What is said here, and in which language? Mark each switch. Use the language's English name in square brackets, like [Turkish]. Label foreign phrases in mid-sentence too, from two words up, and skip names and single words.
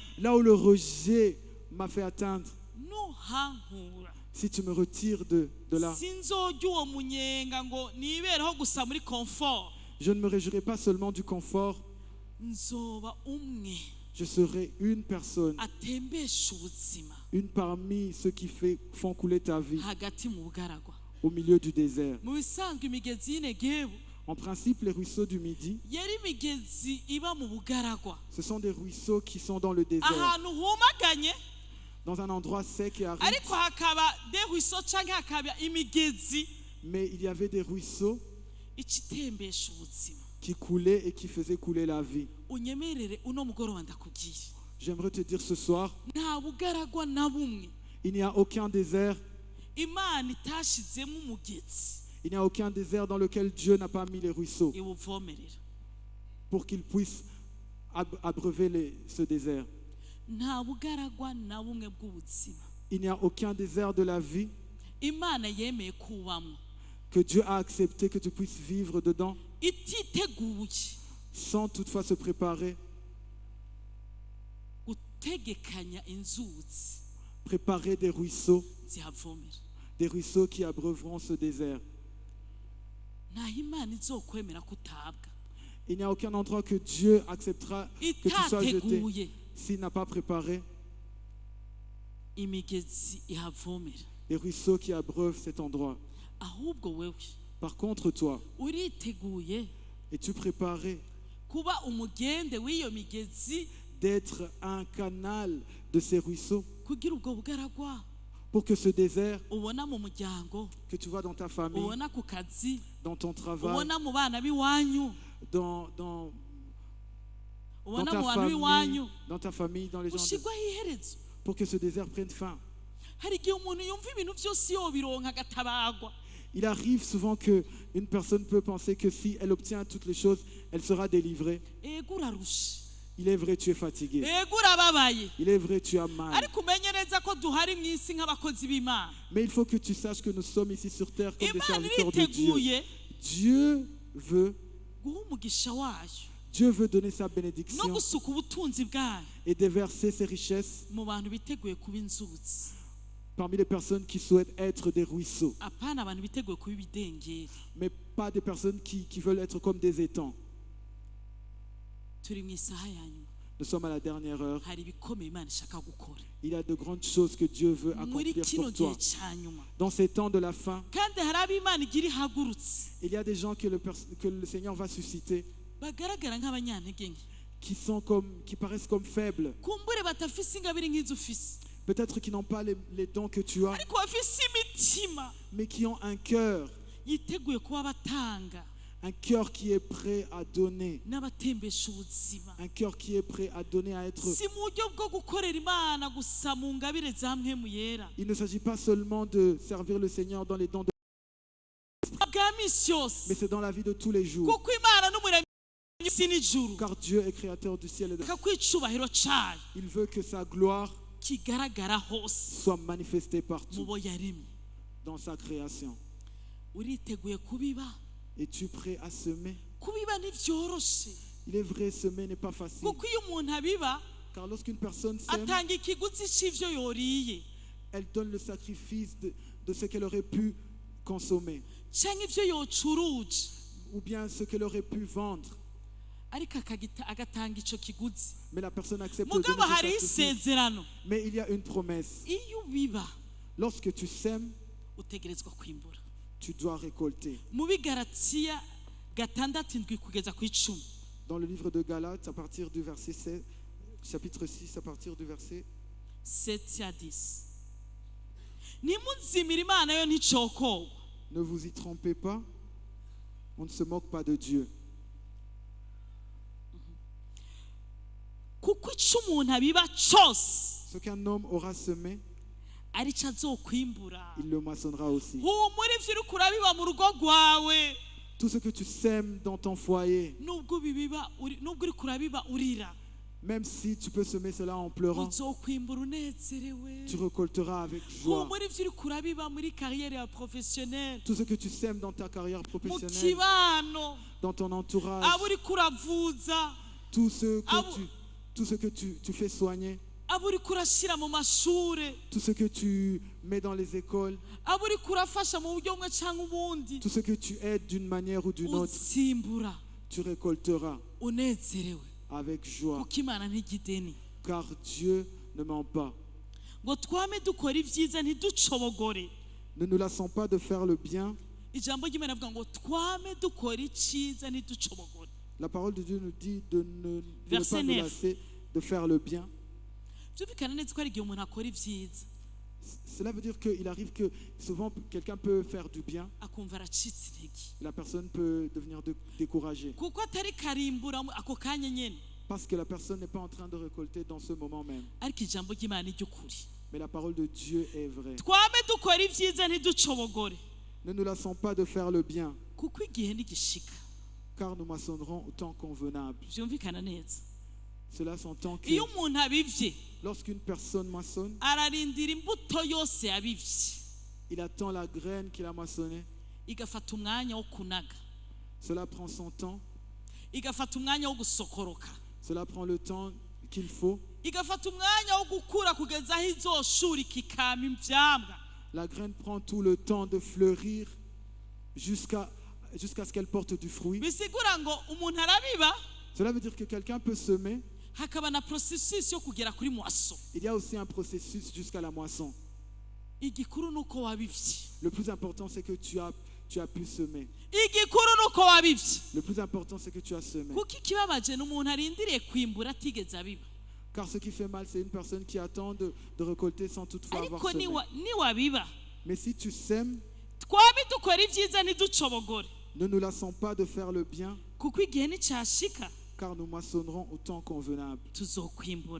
[French] là où le rejet m'a fait atteindre, [Rundi] nuhankura, [French] si tu me retires de là, [Rundi] sinzojya uwo munyenga ngo nibereho gusa muri confort, [French] je ne me réjouirai pas seulement du confort, [Rundi] nzoba umwe [French] je serai une personne, [Rundi] atembesha ubuzima [French] une parmi ceux qui font couler ta vie [Rundi] hagati mu bugaragwa. [French] au milieu du désert. [Rundi] mu bisanzwe imigezi y'Inegebu [French] En principe, les ruisseaux du Midi, [Rundi] yari imigezi iba mu bugaragwa, [French] ce sont des ruisseaux qui sont dans le désert, [Rundi] ahantu humaganye, [French] dans un endroit sec et aride, [Rundi] ariko hakaba [French] de ruisseau [Rundi] canke hakaba imigezi [French] mais il y avait des ruisseaux [Rundi] icitembesha ubuzima. [French] qui coulaient et qui faisaient couler la vie. [Rundi] unyemerere uno mugoroba ndakubwira, [French] J'aimerais te dire ce soir, [Rundi] nta bugaragwa na bumwe [French] il n'y a aucun désert, [Rundi] Imana itashizemo umugezi [French] il n'y a aucun désert dans lequel Dieu n'a pas mis les ruisseaux [Rundi] iwuvomerera. [French] pour qu'ils puissent abreuver ce désert. [Rundi] nta bugaragwa na bumwe bw'ubuzima [French] Il n'y a aucun désert de la vie [Rundi] Imana yemeye kubamwo [French] que Dieu a accepté que tu puisses vivre dedans [Rundi] ititeguye [French] sans toutefois se préparer, [Rundi] gutegekanya inzuzi [French] préparer des ruisseaux [Rundi] zihavomera. [French] qui abreuveront ce désert. [Rundi] ntaho Imana izokwemera kutabwa [French] Il n'y a aucun endroit que Dieu acceptera que tu sois jeté [Rundi] itateguye [French] s'il n'a pas préparé [Rundi] imigezi ihavomera. [French] les ruisseaux qui abreuvent cet endroit. [Rundi] ahubwo wewe [French] Par contre, toi, [Rundi] uriteguye [French] es-tu préparé [Rundi] kuba umugende w'iyo migezi [French] d'être un canal de ces ruisseaux [Rundi] kugira ubwo bugaragwa [French] pour que ce désert [Rundi] ubona mu muryango, [French] que tu vois dans ta famille, [Rundi] ubona ku kazi, [French] dans ton travail, [Rundi] ubona mu bana b'iwanyu, [French] dans [Rundi] ubona mu bantu b'iwanyu, [French] ta famille, dans les gens, [Rundi] ushigwaho iherezo. [French] pour que ce désert prenne fin. [Rundi] hari igihe umuntu yumva ibintu byose yobironka agatabagwa, [French] Il arrive souvent qu'une personne peut penser que si elle obtient toutes les choses, elle sera délivrée. [Rundi] ego urarushe, [French] Il est vrai, tu es fatigué. [Rundi] ego urababaye, [French] Il est vrai, tu as mal. [Rundi] ariko umenye neza ko duhari mu isi nk'abakozi b'Imana. [French] Mais il faut que tu saches que nous sommes ici sur terre comme des [Rundi] Imana [French] serviteurs de Dieu. [Rundi] iriteguye [French] Dieu veut, [Rundi] guha umugisha wayo [French] Dieu veut donner sa [Rundi] no [French] bénédiction [Rundi] gusuka ubutunzi bwayo [French] et déverser ses richesses [Rundi] mu bantu biteguye kuba inzuzi, [French] parmi les personnes qui souhaitent être des ruisseaux, [Rundi] apana abantu biteguye kuba ibidengeri. [French] mais pas des personnes qui veulent être comme des étangs. [Rundi] turi mu isaha ya nyuma, [French] Nous sommes à la dernière heure. [Rundi] hari ibikomeye Imana ishaka gukora [French] Il y a de grandes choses que Dieu veut [Rundi] muri [French] accomplir [Rundi] kino [French] pour [Rundi] gihe [French] toi. [Rundi] cya nyuma, [French] Dans ces temps de la fin, [Rundi] kandi hari abo Imana igira ihagurutse [French] il y a des gens que le Seigneur va susciter [Rundi] bagaragara nk'abanyantege nke, [French] qui paraissent comme faibles. [Rundi] kumbure batafise ingabire nk'izo ufise, [French] Peut-être qui n'ont pas les dons que tu as, [Rundi] ariko bafise imitima [French] mais qui ont un cœur [Rundi] yiteguye kuba batanga [French] Un cœur qui est prêt à donner. [Rundi] n'abatembesha ubuzima. [French] Un cœur qui est prêt à donner, à être... [Rundi] Si mu buryo bwo gukorera Imana gusa mu ngabire za mpwemu yera. [French] Il ne s'agit pas seulement de servir le Seigneur dans les dons de... [Rundi] Bwa misi yose. [French] mais c'est dans la vie de tous les jours. [Rundi] Kuko Imana n'umuremyi w'isi n'ijuru. [French] Car Dieu est créateur du ciel et de la terre. [Rundi] Ko icubahiro cayo [French] Il veut que sa gloire [Rundi] kigaragara hose [French] soit manifestée [Rundi] mu [French] partout [Rundi] bo yaremye. [French] dans sa création. [Rundi] Uriteguye kubiba? [French] Es-tu prêt à semer? [Rundi] Kubiba ntivyoroshe. [French] Il est vrai, semer n'est pas facile. [Rundi] Kuko iyo umuntu abiba [French] Car lorsqu'une personne sème, [Rundi] atanga ikiguzi c'ivyo yoriye [French] elle donne le sacrifice de ce qu'elle aurait pu consommer. [Rundi] canke ivyo yocuruje, [French] Ou bien ce qu'elle aurait pu vendre. [Rundi] ariko agatanga ico kiguzi. [French] Mais la personne accepte de [Rundi] Mugabo [French] donner ce [Rundi] hari [French] sacrifice. [Rundi] isezerano. [French] Mais il y a une promesse. [Rundi] Iyo ubiba [French] Lorsque tu sèmes, [Rundi] utegerezwa kwimbura. [French] tu dois récolter. [Rundi] Mu Bigalatiya 6:7 kugeza ku 10. [French] Dans le livre de Galates, à partir du verset 16, chapitre 6, à partir du verset 7 à 10. [Rundi] Nimuzimira Imana yo nticokowe. [French] ne vous y trompez pas, on ne se moque pas de Dieu. [Rundi] Kuko ico umuntu abiba cose [French] Ce qu'un homme aura semé, [Rundi] arico azokwimbura. [French] il le moissonnera aussi. [Rundi] Humura ivyo uriko urabiba mu rugo rwawe. [French] Tout ce que tu sèmes dans ton foyer, [Rundi] Nubwo uriko urabiba urira, [French] même si tu peux semer cela en pleurant, [Rundi] uzokwimbura unezerewe. [French] tu récolteras avec joie. [Rundi] Humura ivyo uriko urabiba muri carrière ya professionnelle, [French] Tout ce que tu sèmes dans ta carrière [Rundi] mu [French] professionnelle, [Rundi] kibano, [French] dans ton entourage, [Rundi] abo uriko uravuza, [French] tout ce que tu fais soigner, [Rundi] abo uriko urashira mu mashure, [French] tout ce que tu mets dans les écoles, [Rundi] abo uriko urafasha mu buryo bumwe canke ubundi, [French] tout ce que tu aides d'une manière ou d'une autre, [Rundi] utsimbura [French] tu récolteras [Rundi] unezerewe. [French] avec joie. [Rundi] Kuko Imana ntigideni. [French] Car Dieu ne ment pas. [Rundi] Ngo twame dukora ivyiza ntiducobogore. [French] Ne nous lassons pas de faire le bien. [Rundi] Ijambo ry'Imana rivuga ngo twame dukora iciza ntiducobogore. [French] La parole de Dieu nous dit de ne Verset pas nous 9. lasser de faire le bien. [Rundi] Byumvikana neza ko hari igihe umuntu akora ivyiza [French] Cela veut dire qu'il arrive que souvent quelqu'un peut faire du bien, [Rundi] akumva aracitse intege, [French] la personne peut devenir découragée [Rundi] kuko atari karimbura ako kanya nyene. [French] parce que la personne n'est pas en train de récolter dans ce moment même. [Rundi] Ariko ijambo ry'Imana ni ry'ukuri. [French] Mais la parole de Dieu est vraie. [Rundi] Twame dukora ivyiza ntiducobogore, [French] Ne nous lassons pas de faire le bien, [Rundi] kuko igihe nigishika. [French] car nous moissonnerons au temps convenable. [Rundi] Byumvikana neza. [French] Cela s'entend que [Rundi] Iyo umuntu abivye [French] lorsqu'une personne moissonne, [Rundi] ararindira imbuto yose yabivye [French] il attend la graine qu'il a moissonnée. [Rundi] igafata umwanya wo kunaga, [French] Cela prend son temps, [Rundi] igafata umwanya wo gusokoroka, [French] cela prend le temps qu'il faut. [Rundi] igafata umwanya wo gukura kugeza aho izoshura ikikama ivyamwa. [French] La graine prend tout le temps de fleurir jusqu'à ce qu'elle porte du fruit. [Rundi] Bisigura ngo umuntu arabiba [French] Cela veut dire que quelqu'un peut semer. [Rundi] hakaba na processus yo kugera kuri moisson. [French] Il y a aussi un processus jusqu'à la moisson. [Rundi] Igikuru nuko wabivye. [French] Le plus important, c'est que tu as pu semer. [Rundi] Igikuru nuko wabivye. [French] Le plus important, c'est que tu as semé. [Rundi] Kuko ikibabaje n'umuntu arindiriye kwimbura atigeze abiba. [French] Car ce qui fait mal, c'est une personne qui attend de récolter sans toutefois avoir [Rundi] Ariko [French] semé. [Rundi] niwabiba [French] Mais si tu sèmes, [Rundi] twame dukora ivyiza ntiducobogore, [French] ne nous lassons pas de faire le bien, [Rundi] kuko igihe nicashika [French] car nous moissonnerons au temps convenable. [Rundi] tuzokwimbura